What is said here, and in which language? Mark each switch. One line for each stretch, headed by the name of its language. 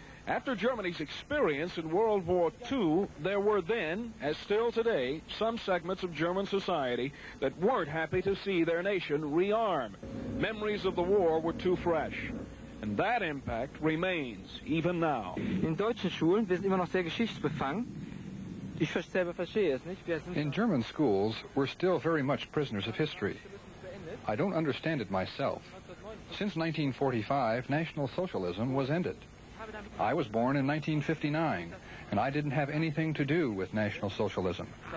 English: After Germany's experience in World War II, there were then, as still today, some segments of German society that weren't happy to see their nation rearm. Memories of the war were too fresh. And that impact remains, even now.
German: In deutschen Schulen, wir sind immer noch sehr geschichtsbefangen. Ich selber verstehe es nicht.
English: In German schools, we're still very much prisoners of history. I don't understand it myself. Since 1945, National Socialism was ended. I was born in 1959, and I didn't have anything to do with National Socialism.